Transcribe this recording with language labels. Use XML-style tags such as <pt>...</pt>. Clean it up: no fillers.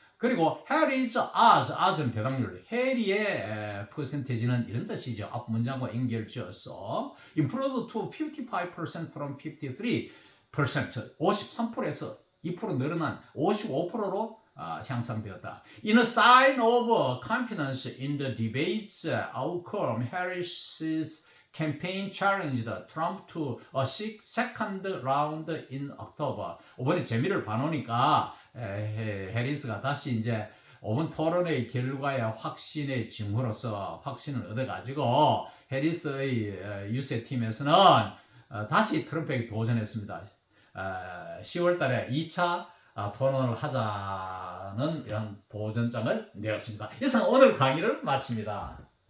<ko>그리고 해리's odds는 배당률, 해리의 퍼센테이지는 이런 뜻이죠. 앞 문장과 연결지어서</ko> <en>improved to 55% from 53%,</en> <ko>53%에서 2% 늘어난 55%로 향상되었다.</ko> <en>In a sign of confidence in the debate's outcome, Harris's campaign challenged Trump to a second round in October.</en> <ko>이번에 재미를 봐놓으니까 해리스가 다시 이제 오번 토론의 결과에 확신의 징후로서 확신을 얻어가지고 해리스의 유세팀에서는 다시 트럼프에게 도전했습니다. 10월 달에 2차 토론을 하자는 이런 도전장을 내었습니다. 이상 오늘 강의를 마칩니다.</ko>